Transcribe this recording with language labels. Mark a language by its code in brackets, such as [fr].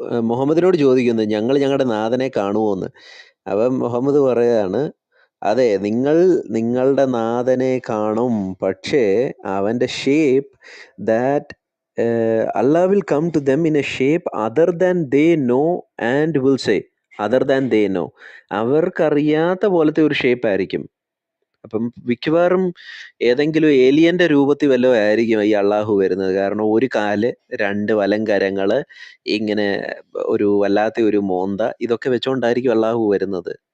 [ml] മുഹമ്മദിനോട് ചോദിക്കുന്നത് ഞങ്ങൾ ഞങ്ങളുടെ നാഥനെ കാണുമോ എന്ന്. അപ്പം മുഹമ്മദ് പറയാണ്, അതെ, നിങ്ങൾ നിങ്ങളുടെ നാഥനെ കാണും, പക്ഷേ അവൻ്റെ [en] Shape that Allah will come to them in a shape other than they know and will say. other than they know. [ml] അവർക്കറിയാത്ത പോലത്തെ ഒരു ഷേപ്പ് ആയിരിക്കും. അപ്പം മിക്കവാറും ഏതെങ്കിലും ഏലിയന്റെ രൂപത്തിൽ വല്ലതും ആയിരിക്കും ഈ അള്ളാഹു വരുന്നത്. കാരണം ഒരു കാല്, 2 വലങ്കരങ്ങള്, ഇങ്ങനെ ഒരു വല്ലാത്ത ഒരു മോന്ത, ഇതൊക്കെ വെച്ചോണ്ടായിരിക്കും അള്ളാഹു വരുന്നത്.